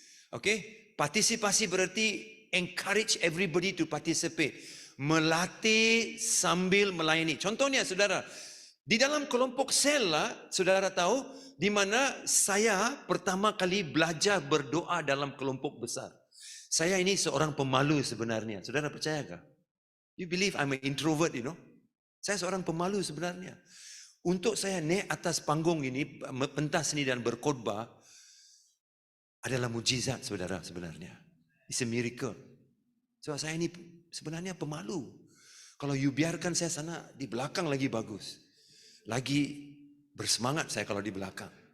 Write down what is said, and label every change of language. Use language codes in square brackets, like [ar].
[ms] Oke, partisipasi berarti [en] encourage everybody to participate. [ms] Melatih sambil melayani. Contohnya saudara, di dalam kelompok sel lah, saudara tahu, di mana saya pertama kali belajar berdoa dalam kelompok besar. Saya ini seorang pemalu sebenarnya. Saudara percayakah? [en] You believe I'm an introvert, you know? [ms] Saya seorang pemalu sebenarnya. Untuk saya naik atas panggung ini, pentas seni dan berkhotbah, adalah mujizat saudara sebenarnya. [en] It's a miracle. [ms] So saya ini sebenarnya pemalu. Kalau you biarkan saya sana, di belakang lagi bagus. Lagi bersemangat saya kalau di belakang.